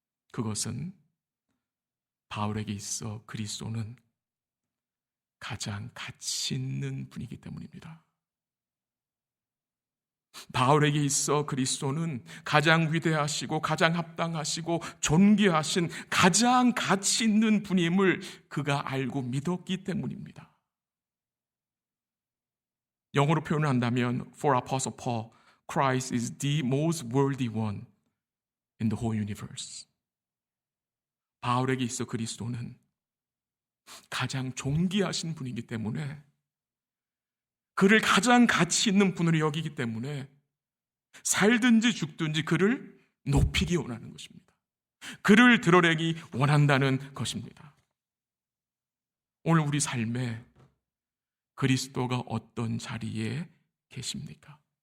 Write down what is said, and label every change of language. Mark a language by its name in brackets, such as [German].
[Korean] 그것은 바울에게 있어 그리스도는 가장 가치 있는 분이기 때문입니다. 바울에게 있어 그리스도는 가장 위대하시고 가장 합당하시고 존귀하신 가장 가치 있는 분임을 그가 알고 믿었기 때문입니다. 영어로 표현한다면 [English] For Apostle Paul, Christ is the most worthy one in the whole universe. [Korean] 바울에게 있어 그리스도는 가장 존귀하신 분이기 때문에, 그를 가장 가치 있는 분으로 여기기 때문에 살든지 죽든지 그를 높이기 원하는 것입니다. 그를 드러내기 원한다는 것입니다. 오늘 우리 삶에 그리스도가 어떤 자리에 계십니까?